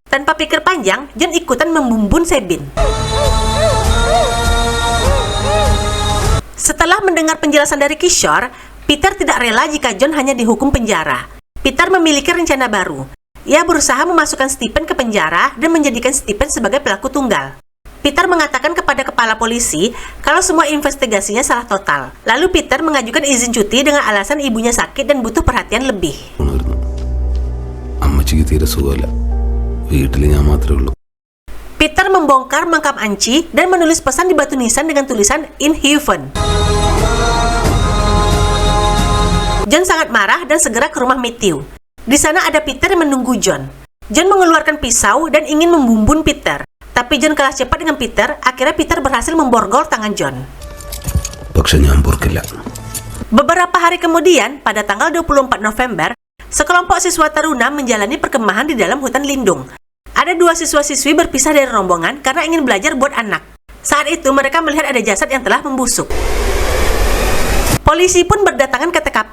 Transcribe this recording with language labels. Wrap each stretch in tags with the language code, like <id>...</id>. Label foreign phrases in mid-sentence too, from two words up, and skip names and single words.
<id>Tanpa pikir panjang, John ikutan membumbun Sabine. Setelah mendengar penjelasan dari Kishore, Peter tidak rela jika John hanya dihukum penjara. Peter memiliki rencana baru. Ia berusaha memasukkan Stephen ke penjara dan menjadikan Stephen sebagai pelaku tunggal. Peter mengatakan kepada kepala polisi kalau semua investigasinya salah total. Lalu Peter mengajukan izin cuti dengan alasan ibunya sakit dan butuh perhatian lebih.</id> <ml>അമ്മച്ചിക്ക് തീരെ സുഖമില്ല. വീട്ടിൽ ഞാൻ മാത്രമേ ഉള്ളൂ.</ml> <id>Peter membongkar makam Anci dan menulis pesan di batu nisan dengan tulisan In Heaven. John sangat marah dan segera ke rumah Matthew. Di sana ada Peter yang menunggu John. John mengeluarkan pisau dan ingin membumbun Peter. Tapi John kalah cepat dengan Peter, akhirnya Peter berhasil memborgol tangan John.</id> <ml>പക്ഷെ ഞാൻ പൊറുക്കില്ല.</ml> <id>Beberapa hari kemudian, pada tanggal 24 November, sekelompok siswa taruna menjalani perkemahan di dalam hutan lindung. Ada 2 siswa-siswi berpisah dari rombongan karena ingin belajar buat anak. Saat itu mereka melihat ada jasad yang telah membusuk. Polisi pun berdatangan ke TKP.</id>